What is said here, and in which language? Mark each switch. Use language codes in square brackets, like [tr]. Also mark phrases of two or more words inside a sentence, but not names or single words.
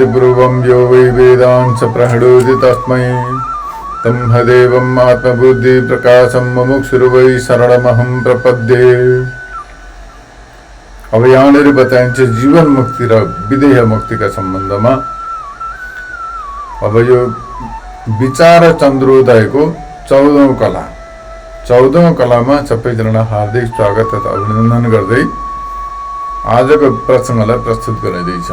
[sa] पूर्वं यो वै वेदांस प्रहृणोति तस्मै तमहदेवम् आत्मबुद्धि प्रकाशं मुमुक्षुर्वै शरणमहं प्रपद्ये। [ne] अब यहाँनिर बताइन्छ जीवन मुक्ति र विदेह मुक्तिका सम्बन्धमा। अब यो विचार चन्द्रोदयको 14औं कला 14औं कलामा सबैजना हार्दिक स्वागत तथा अभिनन्दन गर्दै आजको प्रसङ्गलाई प्रस्तुत गरिँदैछ।